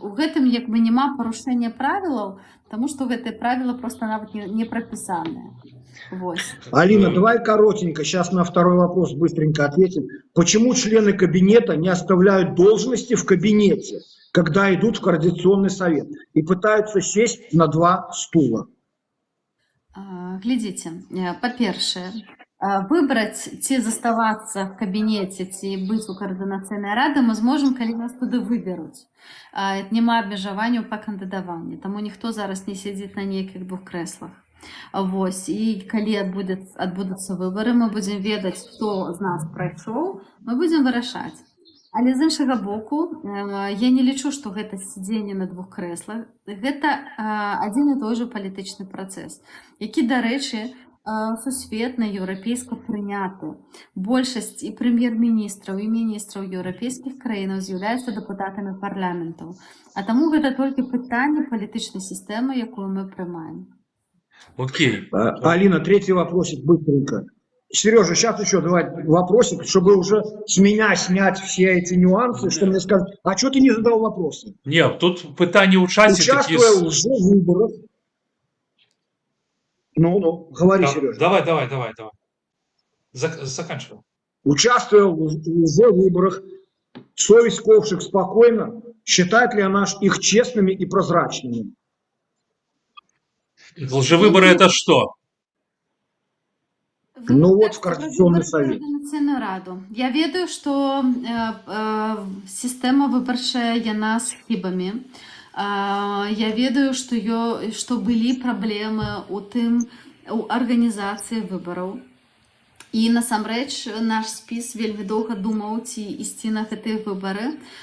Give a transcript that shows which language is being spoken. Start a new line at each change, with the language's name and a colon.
Belarusian: У гэтым як бы няма парушэння правілаў, таму што гэтыя правілы просто нават не прапісаныя. Вось.
Russian: Алина, давай коротенько, сейчас на второй вопрос быстренько ответим. Почему члены кабинета не оставляют должности в кабинете, когда идут в координационный совет и пытаются сесть на 2 стула?
Belarusian: Глядзіце, па-першае, выбраць ці заставацца в кабінеце, ці быць у коордынацыйнай рады мы зможам, калі нас туды выберуць. Няма абмежаванняў па кандыдаванні, таму ніхто зараз не сядзіць на нейкіх 2 крэслах. Вось, і калі адбудуцца выбары, мы будзем ведаць, хто з нас прайшоў, мы будзем вырашаць. Але з іншага боку, я не лічу, што гэта сядзенне на 2 крэслах. Гэта адзін і той жа палітычны працэс, які, дарэчы, сусветна еўрапейска прыняты. Большасць і прэм'ер-міністраў, і міністраў еўрапейскіх краінаў з'яўляюцца дэпутатамі парламентаў. А таму гэта толькі пытанне палітычнай сістэмы, якую мы прымаем.
Russian: Окей. Алина, третий вопросик быстренько. Сережа, сейчас еще давай вопросик, чтобы уже с меня снять все эти нюансы, что мне скажут, а что ты не задал вопросы? Нет, тут пытание участия такие... Участвуя уже в выборах. Ну, говори, Сережа. Давай. Заканчивай. Участвуя уже в выборах, совесть Ковшик спокойно, считает ли она их честными и прозрачными? Лжевыборы это что? Ну вот в Координационный совет.
Belarusian: Раду. Я ведаю, што сістэма выбарчая яна з хібамі. Я ведаю, што былі праблемы у арганізацыі выбараў. І насамрэч наш спіс вельмі доўга думаў, ці ісці на гэтыя выбары.